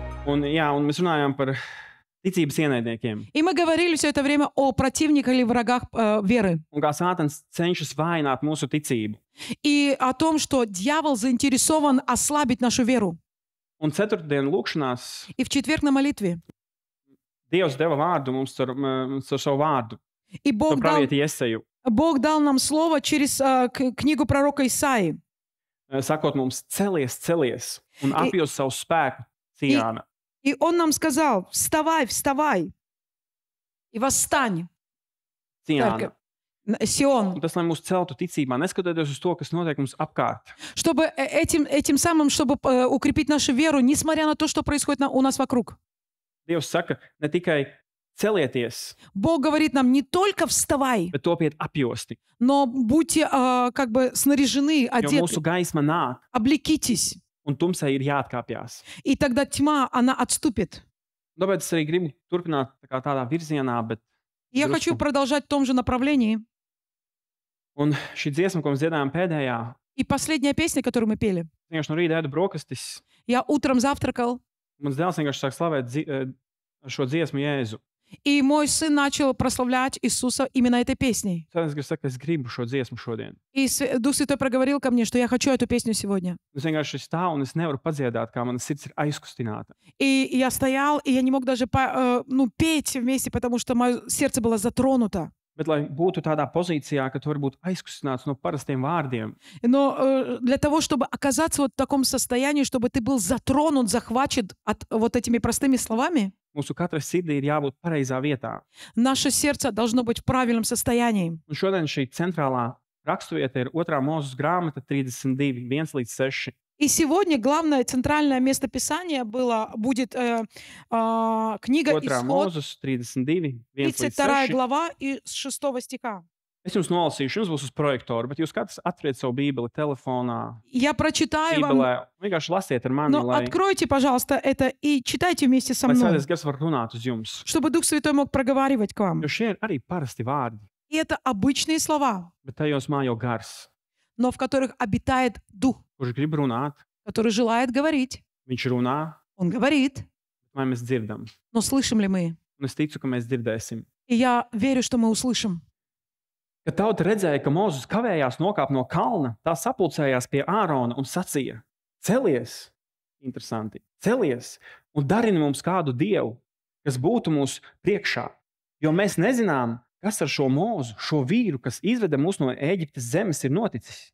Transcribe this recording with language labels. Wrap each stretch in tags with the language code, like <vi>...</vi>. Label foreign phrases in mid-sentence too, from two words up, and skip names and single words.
<lv>Un mēs runājām par ticības ienaidniekiem.</lv> <ru>И мы говорили все это время о противниках или врагах веры.</ru> <lv>Un kā Sātans cenšas vājināt mūsu ticību.</lv> <ru>И о том, что дьявол заинтересован ослабить нашу веру.</ru> <lv>Un ceturtdienu lūkšanās</lv> <ru>И в четверг на молитве.</ru> <lv>Dievs deva vārdu mums caur savu vārdu,</lv> <ru>И</ru> <lv>caur pravieti Jeseju,</lv> <ru>Бог дал нам слово через книгу пророка Исаии.</ru> <lv>sakot mums, celies, celies, un apjūs savu spēku Cijāna.</lv> <ru>И Он нам сказал: вставай, вставай и восстань,</ru> <lv>Cijāna.</lv> <ru>Сион.</ru> <lv>Un tas, lai mūs celtu ticībā, neskatoties uz to, kas notiek mums apkārt.</lv> <ru>Чтобы этим самым, чтобы укрепить нашу веру, несмотря на то, что происходит у нас вокруг.</ru> <lv>Dievs saka, ne tikai celieties,</lv> <ru>Бог говорит нам не только вставай,</ru> <lv>bet topiet apjosti,</lv> <ru>но будьте как бы снаряжены,</ru> <lv>jo mūsu</lv> <ru>одеты,</ru> <lv>gaisma nāk,</lv> <ru>облекитесь.</ru> <lv>un tumsai ir jāatkāpjas.</lv> <ru>И тогда тьма, она отступит.</ru> <lv>Tāpēc es arī gribu turpināt tādā virzienā, bet</lv> <ru>Я хочу продолжать в том же направлении.</ru> <lv>un šī dziesma, ko mēs dziedājām pēdējā,</lv> <ru>И последняя песня, которую мы пели.</ru> <lv>vienkārši no rīta ēdu brokastis,</lv> <ru>Я утром завтракал,</ru> <lv>mans dēls vienkārši sāk slavēt šo dziesmu Jēzu.</lv> <ru>и мой сын начал прославлять Иисуса именно этой песней.</ru> <lv>Tad es saku, es gribu šo dziesmu šodien.</lv> <ru>И Дух Святой проговорил ко мне, что я хочу эту песню сегодня.</ru> <lv>Es vienkārši stāvu un es nevaru padziedāt, kā mana sirds ir aizkustināta.</lv> <ru>И я стоял, и я не мог даже петь вместе, потому что мое сердце было затронуто.</ru> <lv>Bet, lai būtu tādā pozīcijā, ka tu vari būt aizkustināts no parastiem vārdiem,</lv> <ru>Но для того, чтобы оказаться вот в таком состоянии, чтобы ты был затронут, захвачен от вот этими простыми словами,</ru> <lv>mūsu katra sirdī ir jābūt pareizā vietā.</lv> <ru>наше сердце должно быть в правильном состоянии.</ru> <lv>Un šodien šī centrālā raksturvieta ir 2. Mūzes grāmata 32, 1-6.</lv> <ru>И сегодня главное центральное место Писания будет книга 2. Исход,</ru> <lv>Mūzes 32, 32 1-6.</lv> <ru>глава и с 6 стиха.</ru> <lv>Es jums nolasīšu, jums būs uz projektora, bet jūs katrs atveriet savu bībeli telefonā,</lv> <ru>Я прочитаю вам,</ru> <lv>bībelē. Vienkārši lasiet ar mani,</lv> <ru>но</ru> <lv>lai</lv> <ru>откройте, пожалуйста, это и читайте вместе со мной,</ru> <lv>Svētais Gars var runāt uz jums.</lv> <ru>чтобы Дух Святой мог проговаривать к вам.</ru> <lv>Jo šie ir arī parasti vārdi,</lv> <ru>И это обычные слова,</ru> <lv>bet tajos mājo gars,</lv> <ru>но в которых обитает Дух,</ru> <lv>kurš grib runāt,</lv> <ru>который желает говорить.</ru> <lv>viņš runā,</lv> <ru>Он говорит,</ru> <lv>vai mēs dzirdam.</lv> <ru>но слышим ли мы?</ru> <lv>Un es ticu, ka mēs dzirdēsim.</lv> <ru>И я верю, что мы услышим.</ru> <lv>Kad tauta redzēja, ka Mozus kavējās nokāpt no kalna, tā sapulcējās pie Ārona un sacīja: Celies, interesanti, celies un darini mums kādu dievu, kas būtu mūsu priekšā, jo mēs nezinām, kas ar šo Mozu, šo vīru, kas izveda mūs no Ēģiptes zemes, ir noticis.</lv>